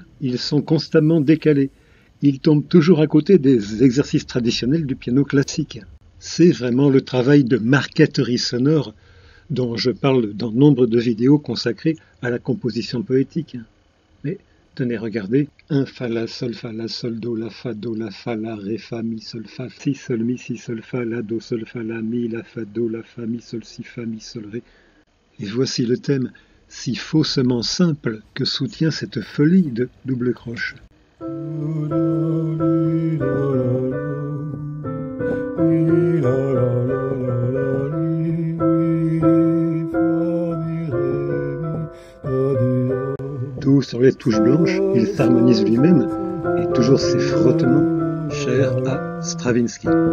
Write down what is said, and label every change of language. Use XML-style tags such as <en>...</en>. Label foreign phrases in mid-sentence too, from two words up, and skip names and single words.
<fr>Ils sont constamment décalés. Ils tombent toujours à côté des exercices traditionnels du piano classique. C'est vraiment le travail de marqueterie sonore dont je parle dans nombre de vidéos consacrées à la composition poétique. Mais tenez, regardez, un fa, la, sol, do, la, fa, la, ré, fa, mi, sol, fa, la, do, sol, fa, la, mi, la, fa, mi, sol, ré. Et voici le thème si faussement simple que soutient cette folie de double croche. Tout sur les touches blanches, il s'harmonise lui-même, et toujours ses frottements chers à Stravinsky.</fr>